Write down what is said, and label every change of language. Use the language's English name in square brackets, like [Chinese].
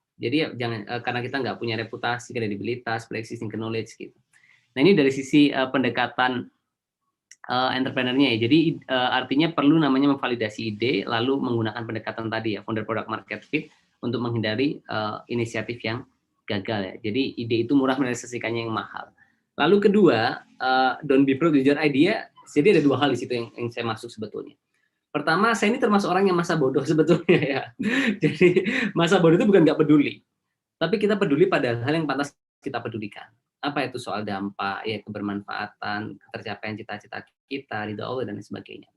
[Indonesian] Jadi ya, jangan karena kita nggak punya reputasi, kredibilitas, pre-existing knowledge gitu. Nah ini dari sisi pendekatan entrepreneur-nya ya. Jadi artinya perlu namanya memvalidasi ide, lalu menggunakan pendekatan tadi ya, founder product market fit untuk menghindari inisiatif yang gagal ya. Jadi ide itu murah, merealisasikannya yang mahal. [English] Lalu kedua, don't be proud with your idea. [Indonesian] Jadi ada 2 hal di situ yang saya masuk sebetulnya. Pertama, saya ini termasuk orang yang masa bodoh sebetulnya ya. Jadi masa bodoh itu bukan nggak peduli, tapi kita peduli pada hal yang pantas kita pedulikan. Apa itu soal dampak, ya kebermanfaatan, ketercapaian cita-cita kita, ridho Allah dan lain sebagainya.